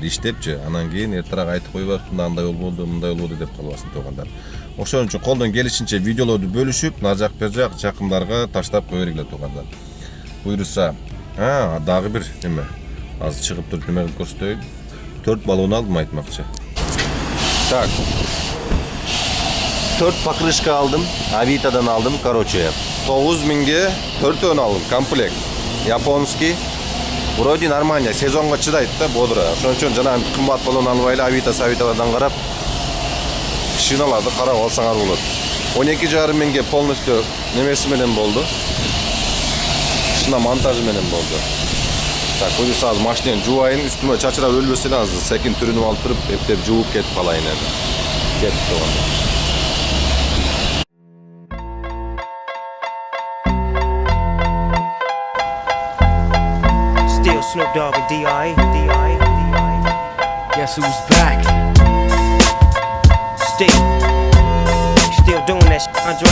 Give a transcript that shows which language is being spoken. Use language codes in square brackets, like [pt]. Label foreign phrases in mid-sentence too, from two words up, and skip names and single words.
[ky] Иштепчи, анан кийин эртерээк айтып койбоп, мындай болбоду, мындай болбоду деп калбасын туугандар. Ошон үчүн колдон келишинче видеолорду бөлүшүп, нар жак бер жак жакындарга таштап кое бергиле туугандар. Буйруса, дагы бир неме. Азыр чыгып туруп неме кылып көрсөтөйүн. 4 баллон алдым айтмакчы. Так. 4 покрышка алдым, Авитадан алдым, короче. 9000ге 4 алдым, комплект. Японский. [ru] Вроде нормально, [ky] сезонго чыдайт да, бодро. Ошон үчүн жана кымбат баллон албай эле Авитадан карап, шиналарды карап алсаңар болот. 12,5 миңге полностью немеси менен болду. Шиномонтажы менен болду. Так, буюрса азыр машинени жууайын, үстүмө чачырап өлбөсө эле азыр секин түрүнүп алып туруп, эптеп жууп кетип калайын эми. Кетип турган. [en] Snoop Dogg and D.I. Guess who's back? Still doing that shit, Andre?